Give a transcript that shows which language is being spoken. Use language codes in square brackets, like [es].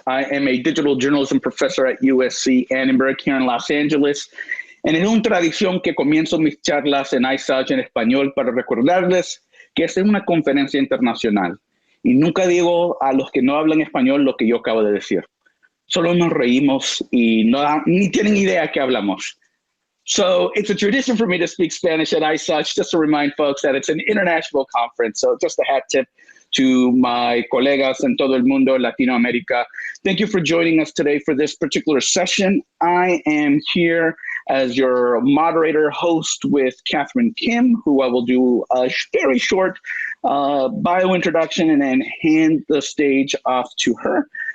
[en] I am a digital journalism professor at USC Annenberg here in Los Angeles. [es] En es una tradición que comienzo mis charlas en ISOJ en español para recordarles que es una conferencia internacional. Y nunca digo a los que no hablan español lo que yo acabo de decir. Solo nos reímos y ni tienen idea que hablamos. [en] So it's a tradition for me to speak Spanish at ISOJ, just to remind folks that it's an international conference. So just a hat tip to my [es] colegas en todo el mundo, Latinoamérica. [en] Thank you for joining us today for this particular session. I am here as your moderator host with Catherine Kim, who I will do a very short bio introduction and then hand the stage off to her.